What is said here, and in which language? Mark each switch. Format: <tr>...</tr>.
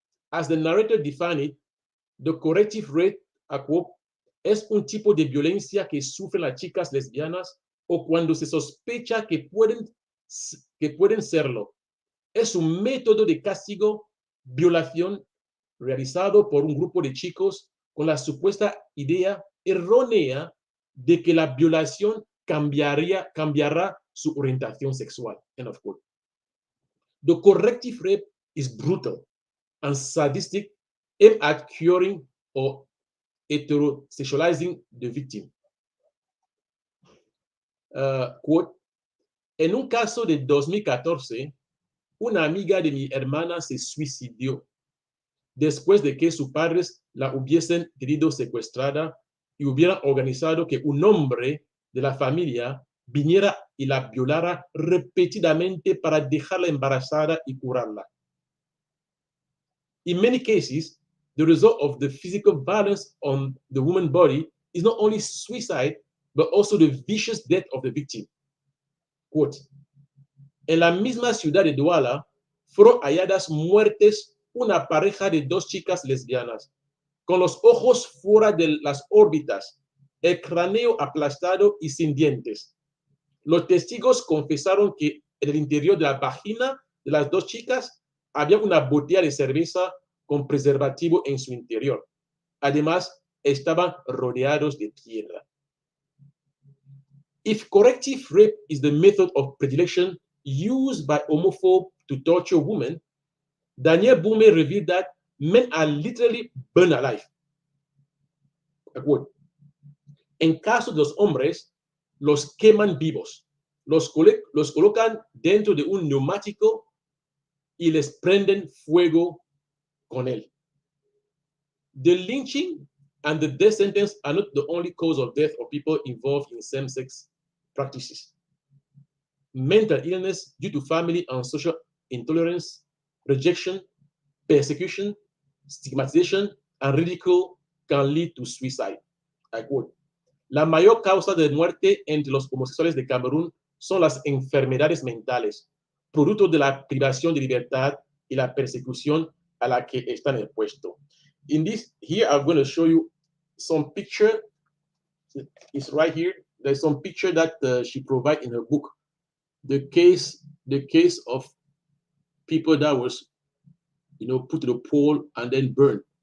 <en>As the narrator defined it, the corrective rape,</en> <es>es un tipo de violencia que sufren las chicas lesbianas o cuando se sospecha que pueden serlo. Es un método de castigo, violación, realizado por un grupo de chicos con la supuesta idea errónea de que la violación cambiará su orientación sexual.</es> <en>End of quote. The corrective rape is brutal and sadistic, aimed at curing or heterosexualizing the victim.</en> <es>Quote, en un caso de 2014, una amiga de mi hermana se suicidó después de que sus padres la hubiesen tenido secuestrada y hubieran organizado que un hombre de la familia viniera y la violara repetidamente para dejarla embarazada y curarla.</es> <en>In many cases, the result of the physical violence on the woman's body is not only suicide, but also the vicious death of the victim.</en> <es>Quote, en la misma ciudad de Douala, fueron halladas muertes una pareja de dos chicas lesbianas, con los ojos fuera de las órbitas, el cráneo aplastado y sin dientes. Los testigos confesaron que en el interior de la vagina de las dos chicas había una botella de cerveza con preservativo en su interior. Además, estaban rodeados de piedra.</es> <en>If corrective rape is the method of predilection used by homophobes to torture women, Danielle Mboume revealed that men are literally burned alive.</en> <es>En caso de los hombres, los queman vivos, los colocan dentro de un neumático y les prenden fuego con él.</es> <en>The lynching and the death sentence are not the only cause of death of people involved in same-sex practices. Mental illness due to family and social intolerance, rejection, persecution, stigmatization, and ridicule can lead to suicide. I quote,</en> <es>la mayor causa de muerte entre los homosexuales de Camerún son las enfermedades mentales, producto de la privación de libertad y la persecución a la que están expuestos.</es> <en>In this, here I'm going to show you some picture. It's right here. There's some picture that she provided in her book. The case of people that was, put to the pole and then burned.</en>